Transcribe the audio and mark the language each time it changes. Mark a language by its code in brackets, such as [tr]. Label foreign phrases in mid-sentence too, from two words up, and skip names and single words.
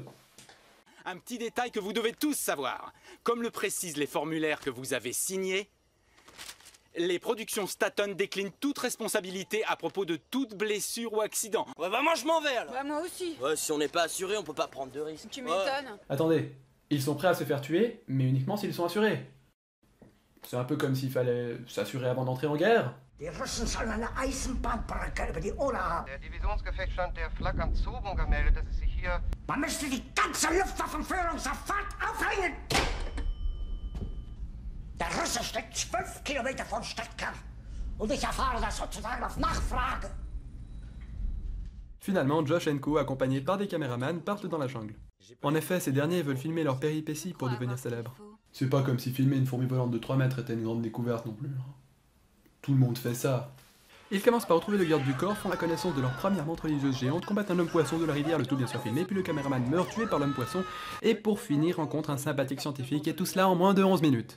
[fr] Un petit détail que vous devez tous savoir. Comme le précisent les formulaires que vous avez signés, les productions Staton déclinent toute responsabilité à propos de toute blessure ou accident. Ouais, bah moi je m'en vais alors. Bah moi aussi. Ouais, si on n'est pas assuré, on peut pas prendre de risques. Tu Ouais. m'étonnes. Attendez, ils sont prêts à se faire tuer, mais uniquement s'ils sont assurés. C'est un peu comme s'il fallait s'assurer avant d'entrer en guerre. [de] Die Russen sollen eine Eisenbahnbrücke über die Oder haben. Der Divisionsgefechtsstand der Flak am Zogen gemeldet, dass es sich hier... Man müsste die ganze Luftwaffenführung sofort aufhängen! Der Russe steckt 12 Kilometer vom Stadtkern. Und ich erfahre das sozusagen auf Nachfrage. [fr] Finalement, Josh et Co, accompagnés par des caméramans, partent dans la jungle. En effet, ces derniers veulent filmer leurs péripéties pour devenir célèbres. C'est pas comme si filmer une fourmi volante de 3 mètres était une grande découverte non plus. Tout le monde fait ça. Ils commencent par retrouver le garde du corps, font la connaissance de leur première montre religieuse géante, combattent un homme poisson de la rivière, le tout bien sûr filmé, puis le caméraman meurt tué par l'homme poisson, et pour finir rencontre un sympathique scientifique, et tout cela en moins de 11 minutes.